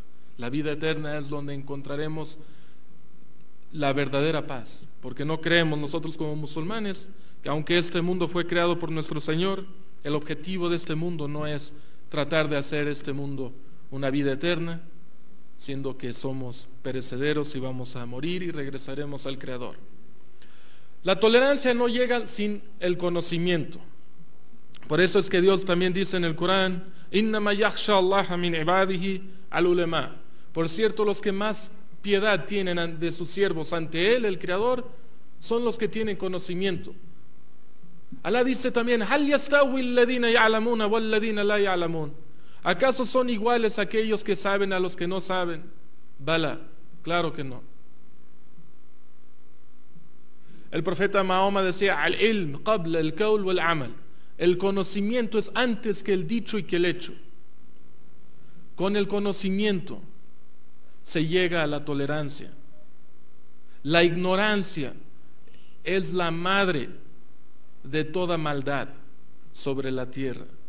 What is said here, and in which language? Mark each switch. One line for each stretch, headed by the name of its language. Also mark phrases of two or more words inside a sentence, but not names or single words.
Spanish: La vida eterna es donde encontraremos la verdadera paz, porque no creemos nosotros como musulmanes que aunque este mundo fue creado por nuestro Señor, el objetivo de este mundo no es tratar de hacer este mundo una vida eterna, siendo que somos perecederos y vamos a morir y regresaremos al Creador. La tolerancia no llega sin el conocimiento. Por eso es que Dios también dice en el Corán:
Arabic: إنما يخشى الله من عباده العلماء.
Spanish: Por cierto, los que más piedad tienen de sus siervos ante Él, el Creador, son los que tienen conocimiento. Alá dice también,
Arabic: "هل يستوي الذين يعلمون والذين لا يعلمون".
Spanish: ¿Acaso son iguales aquellos que saben a los que no saben? Bala, claro que no. El profeta Mahoma decía,
Arabic: "العلم قبل القول والعمل".
Spanish: El conocimiento es antes que el dicho y que el hecho. Con el conocimiento se llega a la tolerancia. La ignorancia es la madre de toda maldad sobre la tierra.